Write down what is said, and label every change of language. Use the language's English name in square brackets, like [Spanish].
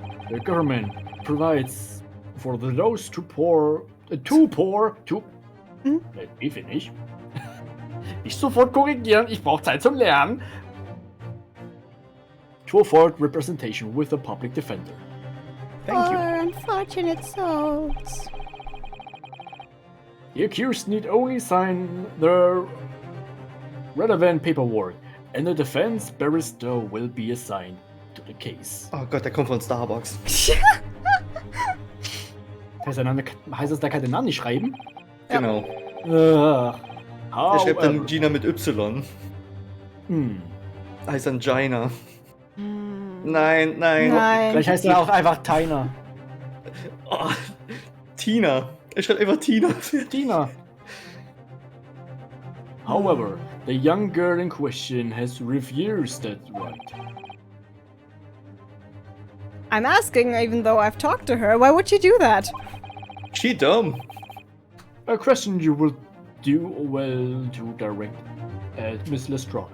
[English] The government provides for those too poor to... Let me finish. [German] Nicht sofort korrigieren, ich brauche Zeit zum Lernen. [English] To afford representation with a public defender. Thank you. Unfortunate souls. The accused need only sign the relevant paperwork, and the defense barrister will be assigned to the case. [German] Oh Gott, der kommt von Starbucks. Heißt das, da kann der Name nicht schreiben? Genau. Der Der schreibt dann Gina mit Y. Heißt dann Gina. Nein. Vielleicht heißt er auch einfach Tina. Oh, Tina. Er schreibt einfach Tina. Tina. [English] However, the young girl in question has refused that right. I'm asking, even though I've talked to her, why would she do that? She dumb. A question you will do well to direct at Miss Lestrade.